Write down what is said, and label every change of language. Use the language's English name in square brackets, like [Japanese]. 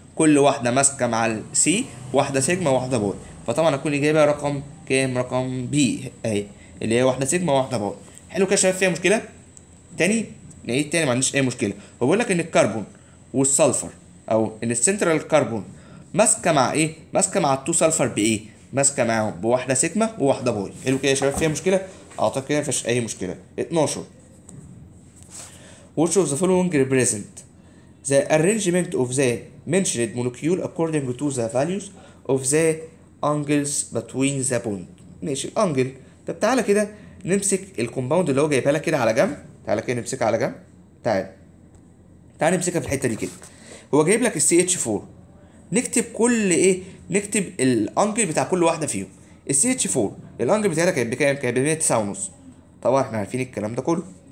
[Arabic] كل واحده ماسكه مع السي واحده سيجما وواحده باي. فطبعا هتكون الاجابه رقم كام؟ رقم بي اهي، اللي هي واحده سيجما وواحده باي. حلو كده يا شباب؟ فيها مشكله؟ نعيد تاني، ما عنديش اي مشكله. هو بيقول لك ان الكربون والسلفر، او ان السنترال كربون ماسكه مع ايه؟ ماسكه مع التو سلفر بايه؟ ماسكه معاهم بواحده سيجما وواحده باي. حلو كده يا شباب؟ فيها مشكله؟ اعتقد كده مفيش اي مشكله. [English] 12 which of the following represent the arrangement of the mentioned molecule according to the values of the angles between the bond. [Arabic] ماشي، الانجل. طب تعالى كده نمسك الكومباوند اللي هو جايبها لك كده على جنب. تعالى كده نمسكها على جنب. تعالى نمسكها في الحته دي كده. هو جايب لك السي اتش 4. نكتب كل ايه؟ نكتب الانجل بتاع كل واحده فيهم. السي اتش 4 الانجل بتاعتها كانت بكام؟ كانت ب 109 ونص. طبعا احنا عارفين الكلام ده كله.